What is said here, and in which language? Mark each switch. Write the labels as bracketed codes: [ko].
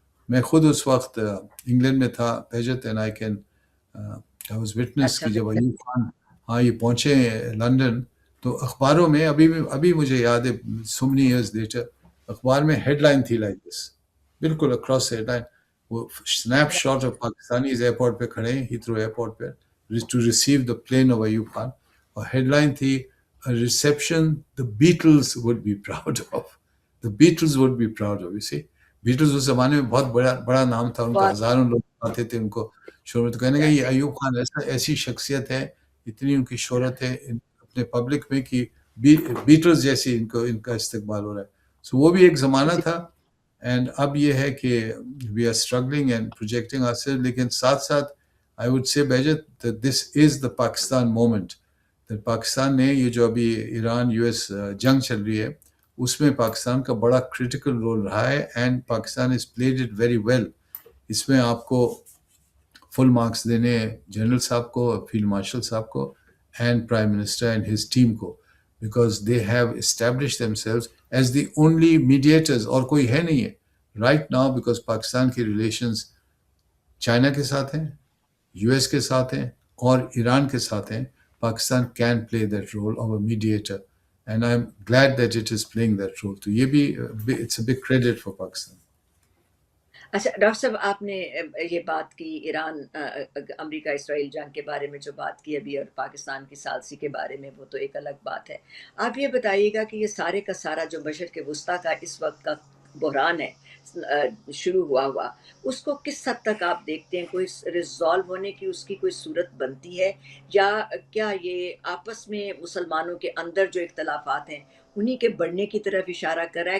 [hi] मैं खुद उस वक्त इंग्लैंड में था, बेजत, [en] and I was witness [hi] कि जब अयूब खान ये पहुँचे लंदन, तो अखबारों में अभी मुझे याद है, [en] so many years later, [hi] अखबार में हेडलाइन थी [en] like this, [hi] बिल्कुल अक्रॉस हेडलाइन, वो स्नैपशॉट ऑफ पाकिस्तानीज एयरपोर्ट पे खड़े हैं, हीथ्रो एयरपोर्ट पे, [en] to receive the plane of Ayub Khan, [hi] और हेडलाइन थी, [en] a reception the Beatles would be proud of. The Beatles would be proud of, you see. [hi] Beatles उस जमाने में बहुत बड़ा नाम था उनका, हजारों लोग आते थे उनको शोहरत, तो कहने का ये अयूब खान ऐसी शख्सियत है, इतनी उनकी शोहरत है अपने पब्लिक में कि बीटल्स जैसी इनका इस्तकबाल हो रहा है। [en] सो [hi] वो भी एक ज़माना था, [en] and [hi] अब ये है कि [en] we are struggling and projecting ourselves, [hi] लेकिन साथ साथ [en] I would say बेजत that this is the Pakistan moment. [hi] Pakistan ने ये जो अभी ईरान यूएस जंग चल रही है, उसमें पाकिस्तान का बड़ा क्रिटिकल रोल रहा है, [en] And Pakistan is played it very well. [hi] इसमें आपको फुल मार्क्स देने जनरल साहब को, फील्ड मार्शल साहब को, [en] and prime minister and his team [hi] को, [en] because they have established themselves as the only mediators, [hi] और कोई है नहीं है राइट नाउ, बिकॉज पाकिस्तान के रिलेशंस चाइना के साथ हैं, यूएस के साथ हैं, और ईरान के साथ हैं। [en] Pakistan can play that role of a mediator, and I'm glad that it is playing that role. [hi] तो ये भी [en] it's a big credit for Pakistan. [hi] अच्छा डॉक्टर साहब, आपने ये बात की ईरान अमेरिका इसराइल जंग के बारे में जो बात की अभी, और पाकिस्तान की सालसी के बारे में, वो तो एक अलग बात है। आप ये बताइएगा कि ये सारे का सारा जो मशरिक़ वस्ता का इस वक्त का बहरान है शुरू हुआ, उसको किस हद तक आप देखते हैं, कोई रिजॉल्व होने की उसकी कोई सूरत बनती है, या क्या ये आपस में मुसलमानों के अंदर जो इख्तलाफात हैं उन्हीं के बढ़ने की तरफ इशारा कर रहा है?